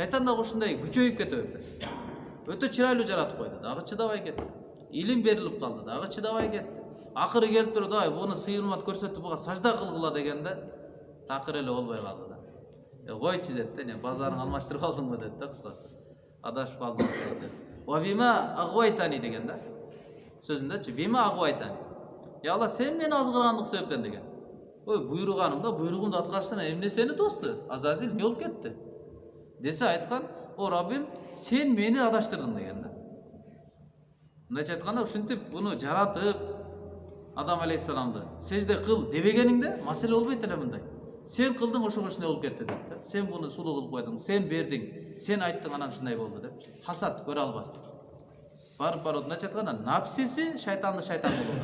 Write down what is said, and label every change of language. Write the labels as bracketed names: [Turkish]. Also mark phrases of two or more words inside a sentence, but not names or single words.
[Kyrgyz] Шайтан дагы ушундай күчөйүп кете берди. Өтө чырайлуу жаратып койду, дагы чыдабай кетти. Илим берилип калды, дагы чыдабай кетти. Акыры келип туруп, "Ай, буну сыйырмат көрсөтүп буга сажда кылгыла" дегенде такыр эле болбой калды да. Койчу деди, "Не, базарың алмаштырып алдыңбы" деди да, кыскасы. Адашып калдым деди. [Arabic] "وبما أغويتني" [Kyrgyz] деген да. Сөзүндөчү, [Arabic] "بما أغويتني". [Kyrgyz] "Я Алла, сен мени азгыргандык себептен" деген. Ой, буйруганым да, буйругумду аткарыштан эмне сени тосту? Азазил эмне болуп кетти? Десе айткан, "О Раббим, сен мени адаштырдың" деген да. Мындайча айтканда, ушинтип буну жаратып, Адам алейхиссаламды сежде кыл дебегениңде маселе болбойт эле мындай. Сен кылдың, ошого ушундай болуп кетти деп да. Сен буну сулуу кылып койдуң, сен бердиң, сен айттың, анан ушундай болду деп. Хасад көрө албастык. Барып мындайча айтканда, напсиси шайтанды шайтан кылууда.